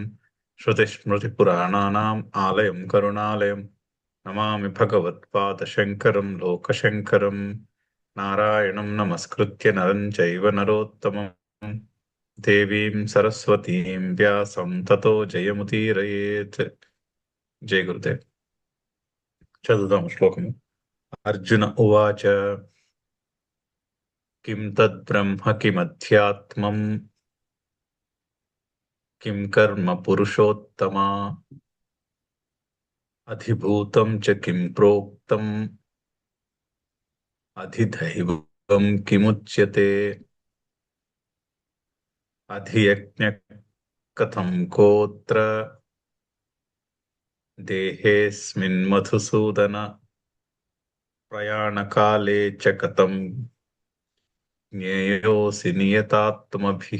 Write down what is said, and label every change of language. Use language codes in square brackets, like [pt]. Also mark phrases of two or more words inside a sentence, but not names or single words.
[sa] श्रुतिस्मृतिपुराणानाम् आलयं करुणालयम् नमामि भगवत्पादशङ्करं लोकशङ्करम्। नारायणं नमस्कृत्य नरं चैव नरोत्तमं देवीं सरस्वतीं व्यासं ततो जयमुदीरयेत्। जय गुरुदेव। [te] చదువుదాం శ్లోకము. [sa] అర్జున ఉవాచ కిం తద్బ్రహ్మ కిమధ్యాత్మం కిం కర్మ పురుషోత్తమా అధిభూతం చ కిం ప్రోక్తం అధిదైవం కిముచ్యతే అధియజ్ఞ కథం కోత్ర దేహేస్మిన్ మధుసూదన ప్రయాణకాలే చ కథం జ్ఞేయోసి నియతాత్మభిః.